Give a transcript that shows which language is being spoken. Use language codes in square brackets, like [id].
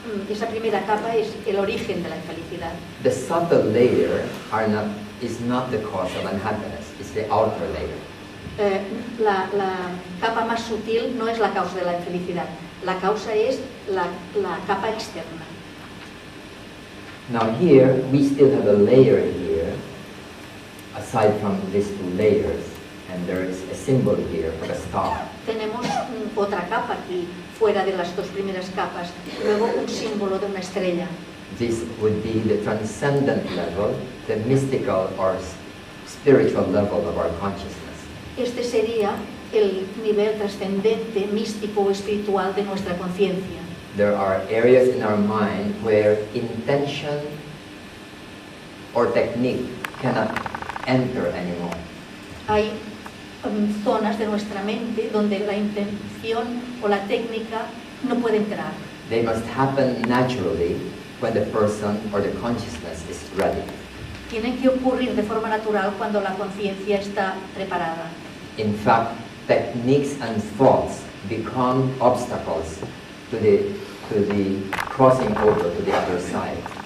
[es] Esa primera capa es el origen de la infelicidad. [en] The subtle layer is not the cause of unhappiness, it's the outer layer. [es] La capa más sutil no es la causa de la infelicidad. La causa es la capa externa. [en] Now here, we still have a layer here, aside from these two layers, and there is a symbol here of a star. [es] Tenemos otra capa aquí, fuera de las dos primeras capas, luego un símbolo de una estrella. [en] This would be the transcendent level, the mystical or spiritual level of our consciousness. [es] Este sería el nivel trascendente, místico o espiritual de nuestra conciencia. [en] There are areas in our mind where intention or technique cannot enter anymore. [es] Hay zonas de nuestra mente donde la intención o la técnica no puede entrar. [en] They must happen naturally when the person or the consciousness is ready. [es] Tienen que ocurrir de forma natural cuando la conciencia está preparada. [en] In fact, techniques and thoughts become obstacles to the crossing over to the other side.